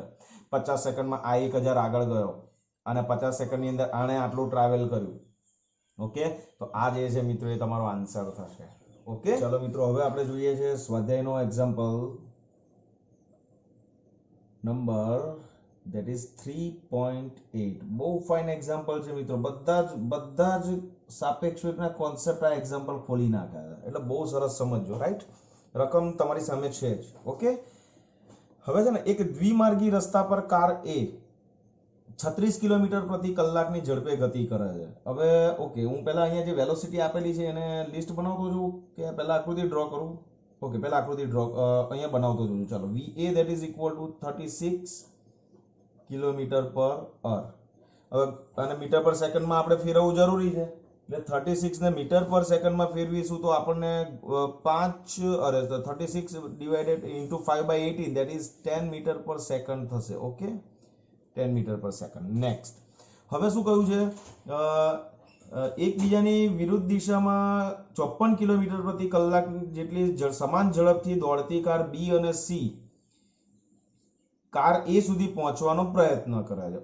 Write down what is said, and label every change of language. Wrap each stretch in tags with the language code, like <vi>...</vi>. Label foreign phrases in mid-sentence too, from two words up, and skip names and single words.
<gu>50 સેકન્ડમાં આ 1000 આગળ ગયો અને 50 સેકન્ડની અંદર આણે આટલું ટ્રાવેલ કર્યું. ઓકે, તો આ જે છે મિત્રો એ તમારો આન્સર થશે. ઓકે, ચલો મિત્રો હવે આપણે જોઈએ છે સ્વાધ્યાયનો</gu> <en>example number that is</en> <gu>3.8. બહુ ફાઇન એક્ઝામ્પલ છે મિત્રો. બધા જ સાપેક્ષ વેગના કોન્સેપ્ટ આ એક્ઝામ્પલ ખોલી નાખ્યા છે, એટલે બહુ સરસ સમજો. રાઈટ, રકમ તમારી સામે છે જ. ઓકે, હવે છે ને એક દ્વિમાર્ગી રસ્તા પર કાર એ 36 કિલોમીટર પ્રતિ કલાકની ઝડપે ગતિ કરે છે. હવે ઓકે, હું પહેલા અહીંયા જે વેલોસિટી આપેલી છે એને લિસ્ટ બનાવતો છું કે પહેલા આકૃતિ ડ્રો કરું? ઓકે, પહેલા આકૃતિ ડ્રો અહીંયા બનાવતો છું. ચાલો,</gu> <en>VA that is equal to 36 kilometer per hour.</en> <gu>હવે અને</gu> <en>meter per second</en> <gu>આપણે ફેરવવું જરૂરી છે, એટલે 36 ને</gu> <en>meter per second</en> <gu>ફેરવીશું તો આપણને 36</gu> <en>divided into</en> <gu>5/18</gu> <en>that is</en> <gu>10</gu> <en>meter per second</en> <gu>થશે. ઓકે, 10</gu> <en>meter per second.</en> <gu>નેક્સ્ટ, હવે શું કહ્યું છે? એકબીજાની વિરુદ્ધ દિશામાં 54 કિલોમીટર પ્રતિ કલાક જેટલી સમાન ઝડપથી દોડતી કાર બી અને સી કાર એ સુધી પહોંચવાનો પ્રયત્ન કરે છે.</gu>